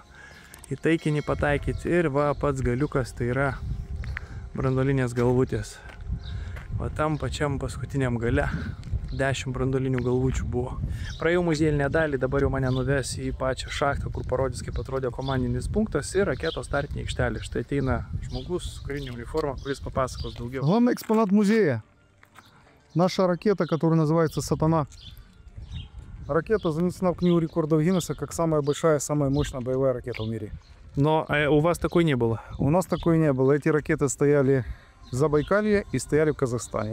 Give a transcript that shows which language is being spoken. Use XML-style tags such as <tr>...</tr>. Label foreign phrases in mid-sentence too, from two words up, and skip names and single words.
<lt>Į taikinį pataikyti ir va pats galiukas, tai yra branduolinės galvutės. Va tam pačiam paskutiniam gale 10 branduolinių galvučių buvo. Praėjau muziejinę dalį, dabar jau mane nuves į pačią šachtą, kur parodys, kaip atrodė komandinis punktas ir raketos startinė aikštelė. Štai ateina žmogus su karinė uniforma, kuris papasakos daugiau.</lt> <ru>Главный экспонат музея. Наша ракета, которая называется «Сатана». Ракета занесена в книгу рекордов Гиннесса как самая большая, самая мощная боевая ракета в мире. Но у вас такой не было? У нас такой не было. Эти ракеты стояли в Забайкалье и стояли в Казахстане.</ru>